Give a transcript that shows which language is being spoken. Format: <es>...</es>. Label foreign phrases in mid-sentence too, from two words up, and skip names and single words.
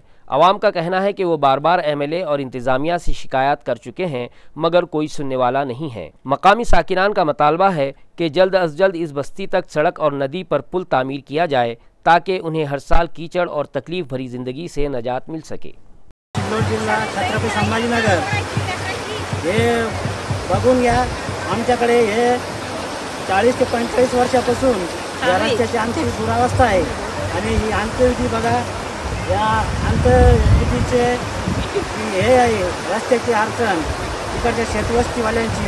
<ur>عوام کا کہنا ہے کہ وہ بار بار ایم ایل اے اور انتظامیہ سے شکایات کر چکے ہیں مگر کوئی سننے والا نہیں ہے۔ مقامی ساکنان کا مطالبہ ہے کہ جلد از جلد اس بستی تک سڑک اور ندی پر پل تعمیر کیا جائے تاکہ انہیں ہر سال کیچڑ اور تکلیف بھری زندگی سے نجات مل سکے۔</ur> <mr>सिल्लोड जिल्हा छत्रपती संभाजीनगर हे बघून घ्या। आमच्याकडे हे 40 ते 45 वर्षापासून या रस्त्याची आमची दुरावस्था आहे आणि ही अंत्यविधी बघा। या अंत्यविधीचे हे आहे रस्त्याची अडचण इकडच्या शेतवस्तीवाल्यांची।</mr>